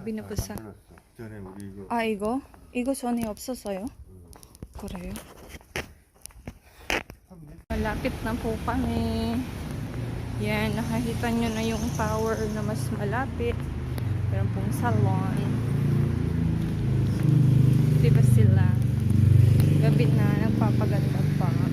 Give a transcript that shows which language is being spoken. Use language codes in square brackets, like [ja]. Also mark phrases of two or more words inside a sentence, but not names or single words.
[ko] 부산. 몰랐어. 전에 우리 이거 아, 이거 전에 없었어요? 그래요? [tl] Malapit na po kami. Yan, nakakita nyo na yung tower na mas malapit. Meron pong salon. Diba sila? Gabi na, nagpapaganda pa.